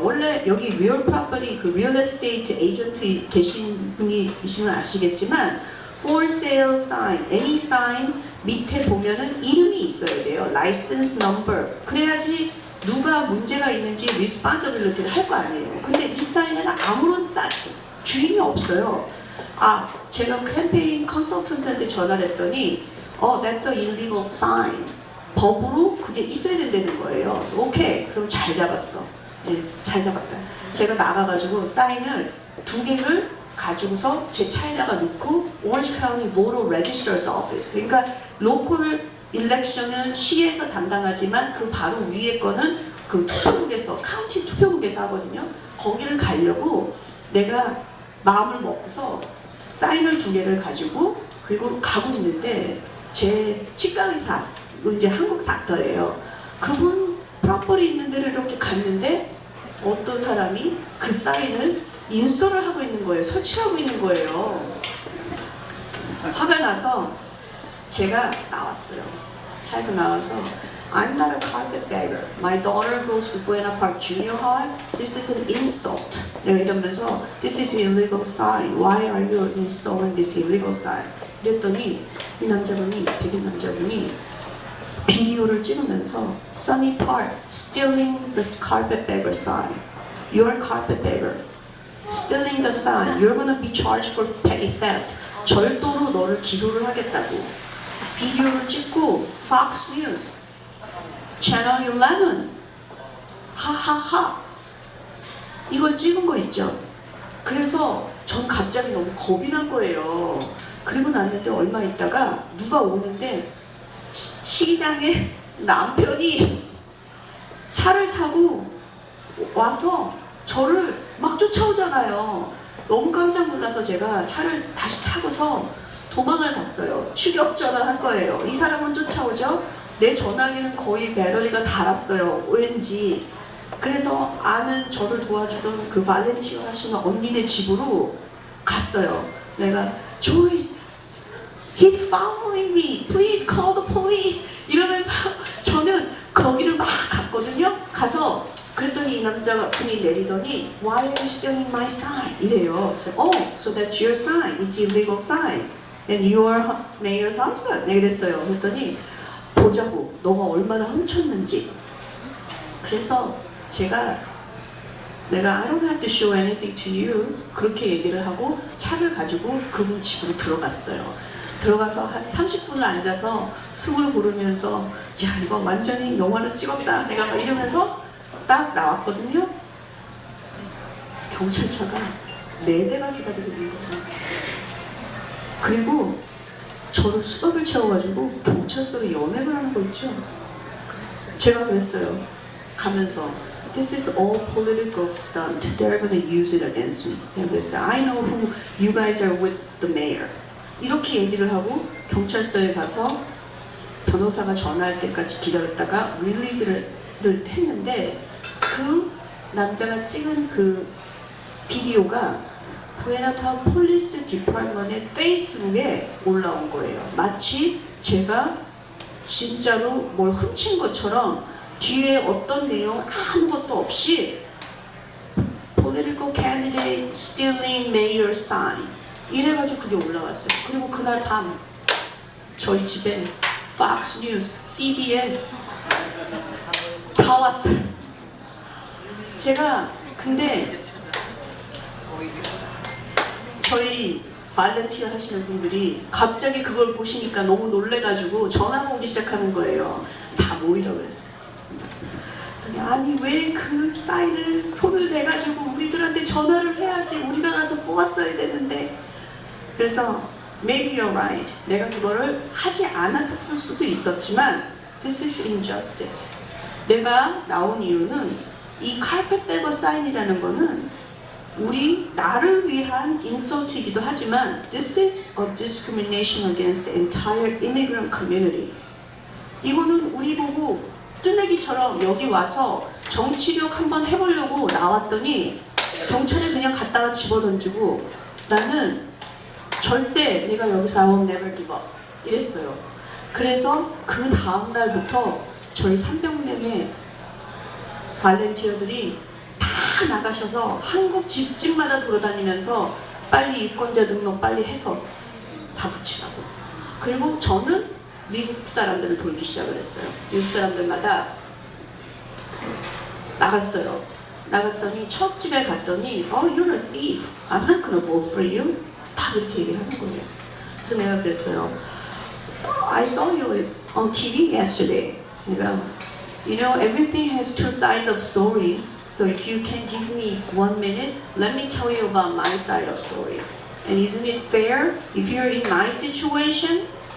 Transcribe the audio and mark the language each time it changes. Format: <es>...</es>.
<ko>원래 여기 real property 그 real estate 에이전트 계신 분이 계시면 아시겠지만</ko> <en>for sale sign, any signs</en> <ko>밑에 보면은 이름이 있어야 돼요.</ko> <en>license number.</en> <ko>그래야지 누가 문제가 있는지 responsibility를 할 거 아니에요. 근데 이 사인에는 아무런 주인이 없어요. 제가 캠페인 컨셉 컨설턴트한테 전화를 했더니</ko> <en>that's a illegal sign.</en> <ko>법으로 그게 있어야 된다는 거예요. 그래서 오케이, 그럼 잘 잡았어. 네, 잘 잡았다. 제가 나가가지고 사인을 2개를 가지고서 제 차에다가 넣고 오렌지 카운티 voter registrar's office. 그러니까 로컬 일렉션은 시에서 담당하지만 그 바로 위에 거는 그 투표국에서 카운티 투표국에서 하거든요. 거기를 가려고 내가 마음을 먹고서 사인을 2개를 가지고 그리고 가고 있는데 제 치과 의사 이제 한국 닥터예요. 그분 프로퍼리 있는 데를 이렇게 갔는데 어떤 사람이 그 사인을 인스톨을 하고 있는 거예요. 설치하고 있는 거예요. 화가 나서 제가 나왔어요. 차에서 나와서</ko> <en>I'm not a carpetbagger. My daughter goes to Buena Park Junior High. This is an insult.</en> <ko>내가 이러면서</ko> <en>This is an illegal sign. Why are you installing this illegal sign?</en> <ko>이랬더니 이 남자분이, 백인 남자분이 비디오를 찍으면서</ko> <en>Sunny Park stealing the carpetbagger sign. You're a carpetbagger. Stealing the sign. You're gonna be charged for petty theft.</en> <ko>절도로 너를 기소를 하겠다고. 비디오를 찍고 Fox News, Channel 11, 하하하 이걸 찍은 거 있죠. 그래서 전 갑자기 너무 겁이 난 거예요. 그리고 났는데 얼마 있다가 누가 오는데 시장에 남편이 차를 타고 와서 저를 막 쫓아오잖아요. 너무 깜짝 놀라서 제가 차를 다시 타고서 도망을 갔어요. 추격 전화한 거예요. 이 사람은 쫓아오죠? 내 전화기는 거의 배터리가 닳았어요. 왠지. 그래서 아는 저를 도와주던 그 발렌티어 하시는 언니네 집으로 갔어요. 내가</ko> <en>Joyce, he's following me. Please call the police.</en> <ko>이러면서 저는 거기를 막 갔거든요. 가서 그랬더니 이 남자가 분이 내리더니</ko> <en>Why are you stealing my sign?</en> <ko>이래요. 그래서</ko> <en>so that's your sign. It's illegal sign. And you are mayor's husband.</en> <ko>네, 그랬어요. 그랬더니 보자고 너가 얼마나 훔쳤는지. 그래서 내가</ko> <en>I don't have to show anything to you</en> <ko>그렇게 얘기를 하고 차를 가지고 그분 집으로 들어갔어요. 들어가서 한 30분을 앉아서 숨을 고르면서 야 이거 완전히 영화를 찍었다 내가 막 이러면서 딱 나왔거든요. 경찰차가 4대가 기다리고 있는 거예요. 그리고 저를 수갑을 채워가지고 경찰서에 연행을 하는 거 있죠. 제가 그랬어요. 가면서</ko> <en>This is all political stunt. They're gonna use it against me.</en> <ko>내가 그랬어요.</ko> <en>I know who you guys are with the mayor.</en> <ko>이렇게 얘기를 하고 경찰서에 가서 변호사가 전화할 때까지 기다렸다가 릴리즈를 했는데 그 남자가 찍은 그 비디오가 부에나타운 폴리스 디파트먼의 페이스북에 올라온 거예요. 마치 제가 진짜로 뭘 훔친 것처럼 뒤에 어떤 내용 아무것도 없이</ko> <en>Political candidate stealing mayor sign</en> <ko>이래가지고 그게 올라왔어요. 그리고 그날 밤 저희 집에 Fox News, CBS 다 왔어요. 제가 근데 저희 발렌티어 하시는 분들이 갑자기 그걸 보시니까 너무 놀래가지고 전화가 오기 시작하는 거예요. 다 모이라고 그랬어요. 아니 왜 그 사인을 손을 대가지고 우리들한테 전화를 해야지 우리가 가서 뽑았어야 되는데. 그래서</ko> <en>maybe you're right.</en> <ko>내가 그거를 하지 않았을 수도 있었지만</ko> <en>this is injustice.</en> <ko>내가 나온 이유는 이 carpetbagger 사인이라는 거는 나를 위한 인설트이기도 하지만</ko> <en>this is a discrimination against the entire immigrant community.</en> <ko>이거는 우리 보고 뜨내기처럼 여기 와서 정치력 한번 해보려고 나왔더니 경찰에 그냥 갖다가 집어던지고 나는 절대 내가 여기서</ko> <en>I will never give up</en> <ko>이랬어요. 그래서 그 다음 날부터 저희 300명의 발렌티어들이 다 나가셔서 한국 집집마다 돌아다니면서 빨리 유권자 등록 빨리 해서 다 붙이라고. 그리고 저는 미국 사람들을 돌기 시작을 했어요. 미국 사람들마다 나갔어요. 나갔더니 첫 집에 갔더니</ko> <en>you're a thief. I'm not gonna vote for you.</en> <ko>다 그렇게 얘기를 하는 거예요. 그래서 내가 그랬어요.</ko> <en>I saw you on TV yesterday.</en> <ko>내가</ko> <en>You know, everything has two sides of story. So if you can give me 1 minute, let me tell you about my side of story. And isn't it fair if you're in my situation?</en>